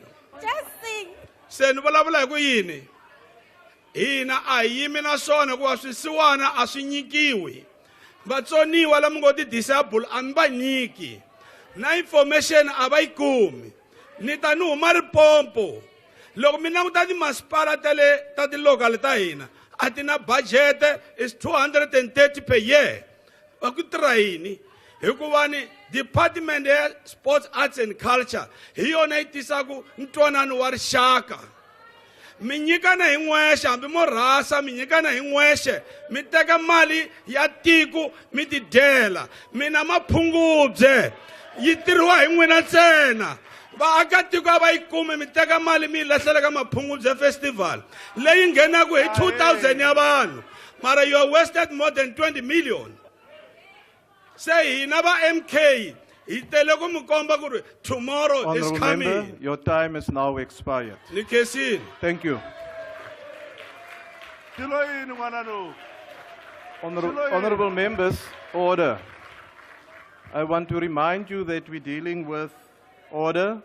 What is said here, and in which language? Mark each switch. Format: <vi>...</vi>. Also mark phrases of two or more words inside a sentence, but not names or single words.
<ts>Se ni vulavula hi ku yini? Hina a hi yimi na swona ku swisiwana a swi nyikiwi. Vatsoniwa lama ngo ti-disable a mi va nyiki. Na information a va yi kumi. Ni ta ni huma ripompo. Loko mi languta timasipala ta ti-local ta hina, a ti na</ts> <en>budget is 230 per year.</en> <ts>Va ku tirha yini? Hikuva ni Department ya Sports, Arts and Culture hi yona yi tisaku ntwanano wa rixaka. Mi nyikana hi n'wexe, hambi mo rhasa mi nyikana hi n'wexe, mi teka mali ya tiko mi ti dyela. Mina maphungubye yi tirhiwa hi n'wina ntsena. Vaakatiko a va yi kumi, mi teka mali mi yi lahlela ka maphungubye festival leyi nghenaku hi 2,000 ya vanhu, mara</ts> <en>you have wasted more than 20 million.</en> <ts>Say hina va MK hi tele ku mi komba ku ri</ts> <en>tomorrow is Honorable coming. member, your time is now expired.</en> <ts>Ni kesini.</ts> <en>Thank you. Honorable members, order. I want to remind you that we're dealing with order.</en>